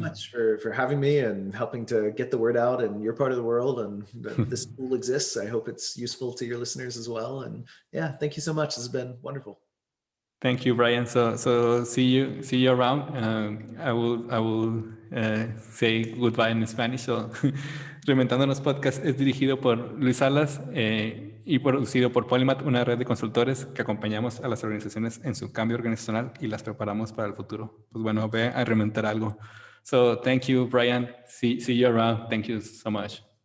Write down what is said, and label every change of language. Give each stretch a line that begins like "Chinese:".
English: much for having me and helping to get the word out in your part of the world, and that this tool exists. I hope it's useful to your listeners as well. And yeah, thank you so much. This has been wonderful. Thank you, Brian. So see you around. I will say goodbye in Spanish.
Spanish: So, Reinventándonos podcast es dirigido por Luis Salas y producido por Polymath, una red de consultores que acompañamos a las organizaciones en su cambio organizacional y las preparamos para el futuro. Pues bueno, ve a reinventar algo.
English: So thank you, Brian. See you around. Thank you so much.